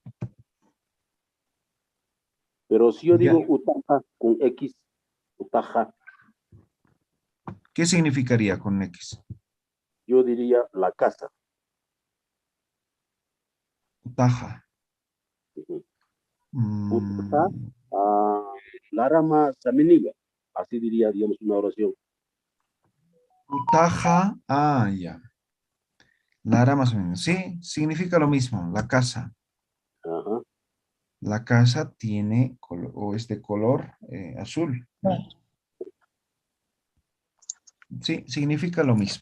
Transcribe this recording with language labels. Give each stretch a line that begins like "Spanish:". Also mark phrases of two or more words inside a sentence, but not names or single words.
Spanish: Pero si yo Ya. digo utaja con X, utaja, ¿Qué significaría con X? yo diría la casa.
Aymara: Utaja. Ujú. Mm, Utaja, larama sameniga.
Spanish: Así diría, digamos, una oración. utaja, ya. Lara más o menos. Sí, significa lo mismo, la casa. Ajá. La casa tiene o es de color azul. ¿No? Sí, significa lo mismo.